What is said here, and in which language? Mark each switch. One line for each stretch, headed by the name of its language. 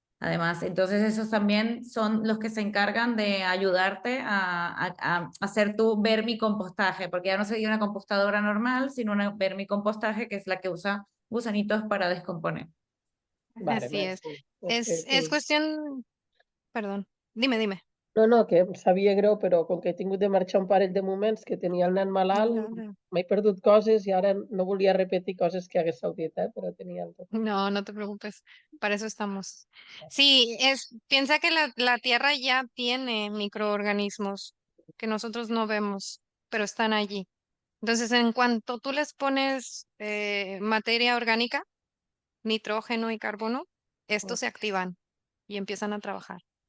Spanish: Además, entonces esos también son los que se encargan de ayudarte a hacer tu vermicompostaje, porque ya no sería una compostadora normal, sino una vermicompostaje que es la que usa gusanitos para descomponer.
Catalan: Vale,
Spanish: Así es.
Catalan: merci.
Spanish: Es cuestión, perdón, dime.
Catalan: No, que em sabia greu, però com que he tingut de marxar un parell de moments que tenia el nen malalt, m'he perdut coses i ara no volia repetir coses que haguéssiu dit, però tenia el tot.
Spanish: No te preocupes, para eso estamos. Sí, piensa que la Tierra ya tiene microorganismos que nosotros no vemos, pero están allí. Entonces, en cuanto tú les pones materia orgánica, nitrógeno y carbono, estos se activan y empiezan a trabajar.